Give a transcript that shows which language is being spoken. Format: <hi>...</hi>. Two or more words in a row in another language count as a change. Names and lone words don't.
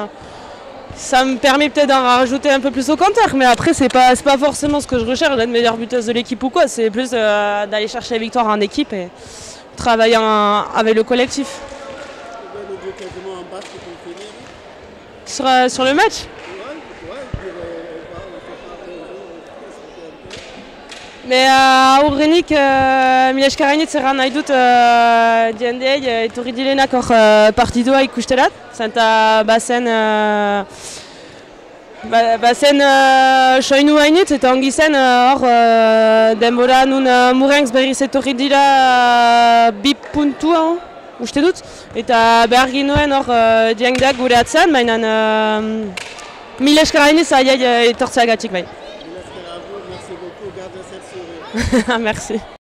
<fr>Ça me permet peut-être d'en rajouter un peu plus au compteur, mais après c'est pas forcément ce que je recherche d'être meilleure buteuse de l'équipe ou quoi, c'est plus d'aller chercher la victoire en équipe et travailler avec le collectif. Sur le match?</fr> <eu>Me aurrenik mileskaranit zerran nahi dut jendeei etorri direnak hor partidua ikusterat. Zenta bazen soinu hainitz eta ongi zen hor denbora nun Murrengs berriz etorri dira 2 puntua uste dut. Eta behar ginuen hor jendeak gure atzen, baina mileskaranit aiai etortzeagatik bai.</eu> <fr>Merci beaucoup, garde cette sourire. Merci.</fr>